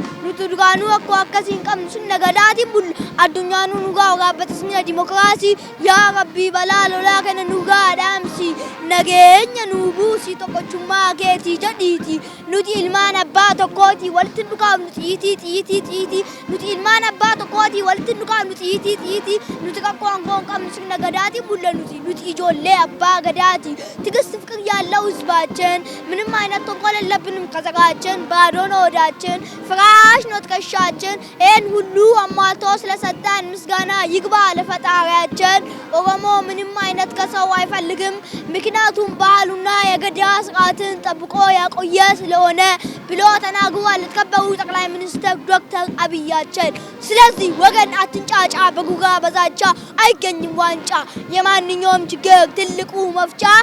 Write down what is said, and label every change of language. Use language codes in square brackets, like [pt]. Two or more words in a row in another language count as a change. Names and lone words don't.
[om] Nuti duraanuu akkasii hin qabnu sun nagadaatiin bulla addunyaanuu nu gaa waraabbatisni dimokiraasii yaa rabbii balaa lolaa kana nu gaa dhaamsi nageenya nu buusi tokkochummaa keetii jedhiiti nuti ilmaan abbaa tokkooti walitti nu qaabnu xiitii nuti ilmaan abbaa tokkooti walitti nu qaabnu xiitii nuti qaqqoo hangoo hin qabnu sun nagadaatiin bulla nuti ijoollee abbaa gadaati tigisti [am] ፍቅር ያለው ህዝባችን ምንም አይነት ተንኮል የለብንም ከዘጋችን ባዶን ወዳችን ፍራሽ ነው ትከሻችን ይህን ሁሉ አሟልቶ ስለሰጠን ምስጋና ይግባ ለፈጣሪያችን ኦሮሞ ምንም አይነት ከሰው አይፈልግም ምክንያቱም ባህሉና የገዳ ስርዓትን ጠብቆ ያቆየ ስለሆነ ብሎ ተናግሯል የተከበሩ ጠቅላይ ሚኒስትር ዶክተር አብያችን ስለዚህ ወገን አትንጫጫ በጉጋ በዛቻ አይገኝም ዋንጫ የማንኛውም ችግር ትልቁ መፍቻ